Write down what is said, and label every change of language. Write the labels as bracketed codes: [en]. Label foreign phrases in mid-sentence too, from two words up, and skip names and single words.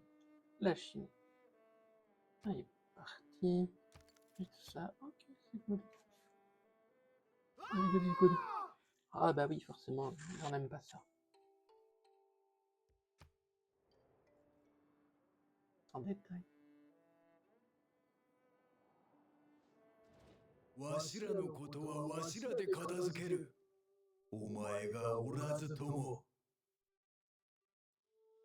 [fr] La Chine. Ah, il est parti. Et tout ça. Ok, c'est good. C'est good, c'est good. Ah bah oui, forcément, on n'aime pas ça. En détail. [ja] わしらのことはわしらで片付ける。お前がおらずとも。